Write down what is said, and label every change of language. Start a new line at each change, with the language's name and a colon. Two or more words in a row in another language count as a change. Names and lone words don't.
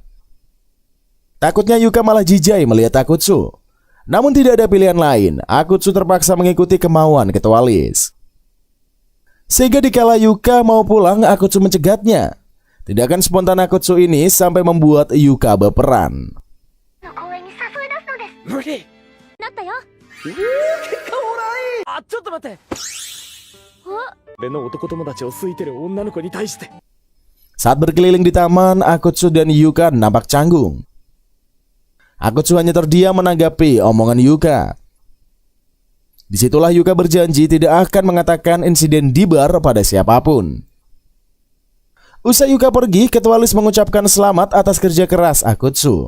Indonesian: Takutnya Yuka malah jijai melihat Akutsu. Namun tidak ada pilihan lain, Akutsu terpaksa mengikuti kemauan Ketua Lis. Sehingga dikala Yuka mau pulang, Akutsu mencegatnya. Tindakan spontan Akutsu ini sampai membuat Yuka berperan.
Japanese: 無理なったよ。結果オーライあ、ちょっと待って俺の男友達を好いてる女の子に対して
Indonesian: Saat berkeliling di taman, Akutsu dan Yuka nampak canggung. Akutsu hanya terdiam menanggapi omongan Yuka. Disitulah Yuka berjanji tidak akan mengatakan insiden di bar pada siapapun. Usai Yuka pergi, Ketua Lis mengucapkan selamat atas kerja keras Akutsu.